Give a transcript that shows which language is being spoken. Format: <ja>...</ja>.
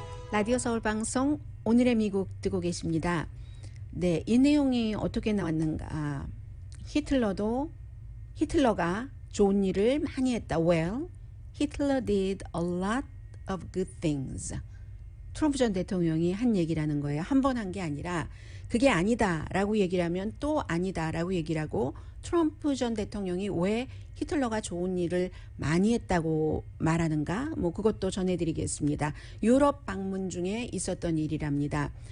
<ko>라디오 서울 방송 오늘의 미국 듣고 계십니다. 네, 이 내용이 어떻게 나왔는가? 히틀러가 좋은 일을 많이 했다.</ko> <en>Well, Hitler did a lot of good things.</en> <ko>트럼프 전 대통령이 한 얘기라는 거예요. 한 번 한 게 아니라 그게 아니다라고 얘기를 하면 또 아니다라고 얘기를 하고, 트럼프 전 대통령이 왜 히틀러가 좋은 일을 많이 했다고 말하는가? 뭐 그것도 전해드리겠습니다. 유럽 방문 중에 있었던 일이랍니다.</ko>